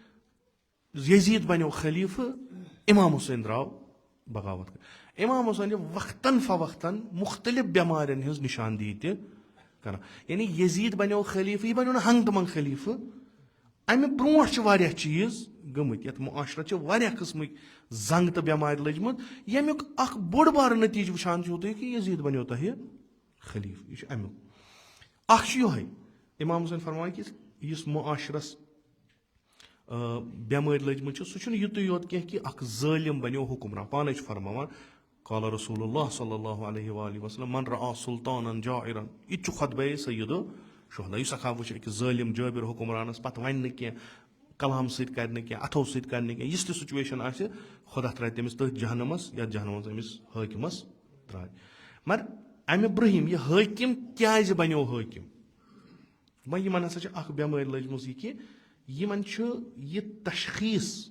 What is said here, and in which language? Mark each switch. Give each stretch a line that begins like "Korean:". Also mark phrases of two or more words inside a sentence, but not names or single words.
Kashmiri: یزیٖد بنیو خلیٖفہٕ اِمام حُسین درٛاو بغاوت اِمام حُسین چھِ وقتن فوقتن مُختٔلِف بٮ۪مارٮ۪ن ہٕنٛز نِشاندہی تہِ کران یعنی یزیٖد بنیو خلیٖفہٕ یہِ بنیو نہٕ ہنٛگ تہٕ منٛگ خلیٖفہٕ اَمہِ برونٛٹھ چھِ واریاہ چیٖز گٔمٕتۍ یَتھ معاشرت چھِ واریاہ قٕسمٕکۍ زنٛگ تہٕ بٮ۪مارِ لٔجمٕژ ییٚمیُک اکھ بوٚڑ بارٕ نٔتیٖجہٕ وٕچھان چھُو تُہۍ کہِ یزیٖد بنیو تۄہہِ خلیٖفہٕ یہِ چھُ امیُک اکھ چھُ یِہوے اِمام حُسین فرمان کہِ یُس معاشرس بٮ۪مٲرۍ لٔجمٕژ چھِ سُہ چھُنہٕ یُتُے یوت کینٛہہ کہِ اکھ ظٲلِم بنیو حُکُمران پانے چھُ فرماوان
Arabic: قال رسول اللہ صلی اللہ علیہ وآلہ وسلم من رأى سُلطانن جائرن
Kashmiri: یہِ تہِ چھُ خۄطبے سیدُ شہدا یُس ہسا وٕچھِ أکِس ظٲلِم جٲبِر حُکُمرانس پتہٕ وَنہِ نہٕ کینٛہہ کلام سۭتۍ کرِ نہٕ کینٛہہ اَتھو سۭتۍ کرِ نہٕ کینٛہہ یُس تہِ سُچویشن آسہِ خۄدا ترٛایہِ تٔمِس تٔتھۍ جہنمس یتھ جہنمس أمِس حٲکِمس ترٛایہِ مگر امہِ برونٛہِم یہِ حٲکِم کیازِ بنیو حٲکِم وۄنۍ یِمن ہسا چھِ اکھ بٮ۪مٲرۍ لٔجمٕژ یہِ کہِ یِمن چھُ یہِ تشخیٖص